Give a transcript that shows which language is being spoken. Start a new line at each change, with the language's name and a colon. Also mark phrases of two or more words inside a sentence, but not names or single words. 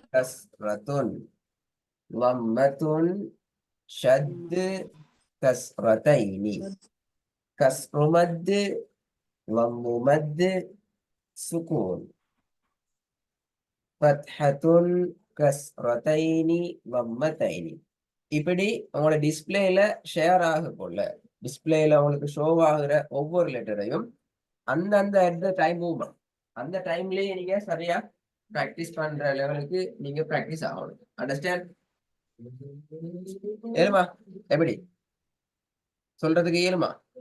Arabic: كسرة ضمة شد كسرتين كسر مد ضم مد سكون فتحة كسرتين ضمتين.
Tamil: இப்படி உங்களோட டிஸ்பிளேல ஷேர் ஆகக்குள்ள டிஸ்பிளேல உங்களுக்கு ஷோ ஆகுற ஒவ்வொரு லெட்டரையும் அந்தந்த
English: at the time movement
Tamil: அந்த டைம்லயே நீங்க சரியா பிராக்டிஸ் பண்ற லெவலுக்கு நீங்க பிராக்டிஸ் ஆகணும். அண்டர்ஸ்டாண்ட்? ஏழுமா, எப்படி சொல்றதுக்கு ஏழுமா?